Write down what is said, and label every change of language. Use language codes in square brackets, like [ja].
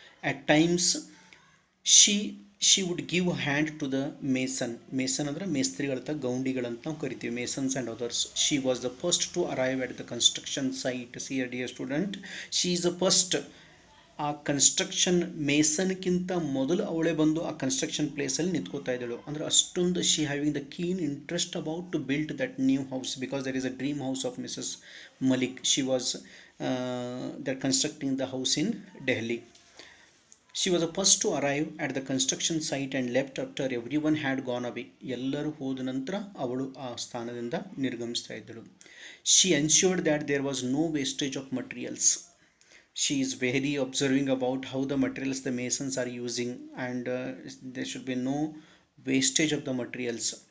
[en] At times she would give a hand to the mason [kn] ಅಂದ್ರೆ ಮೇಸ್ತ್ರಿಗಳಂತ ಗೌಂಡಿಗಳಂತ ನಾವು ಕರಿತೀವಿ, [en] masons and others. She was the first to arrive at the construction site. See dear student, she is the first. [kn] ಆ construction ಮೇಸನ್ಗಿಂತ ಮೊದಲು ಅವಳೇ ಬಂದು ಆ construction ಪ್ಲೇಸಲ್ಲಿ ನಿಂತ್ಕೋತಾ ಇದ್ದಳು. ಅಂದರೆ ಅಷ್ಟೊಂದು [en] She having the keen interest about to build that new house because that is a dream house of Mrs Malik. She was that constructing the house in Delhi. She was the first to arrive at the construction site and left after everyone had gone away. [kn] ಎಲ್ಲರೂ ಹೋದ ನಂತರ ಅವಳು ಆ ಸ್ಥಾನದಿಂದ ನಿರ್ಗಮಿಸ್ತಾ ಇದ್ದಳು. [en] She ensured that there was no wastage of materials. She is very observing about how the materials the masons are using, and there should be no wastage of the materials.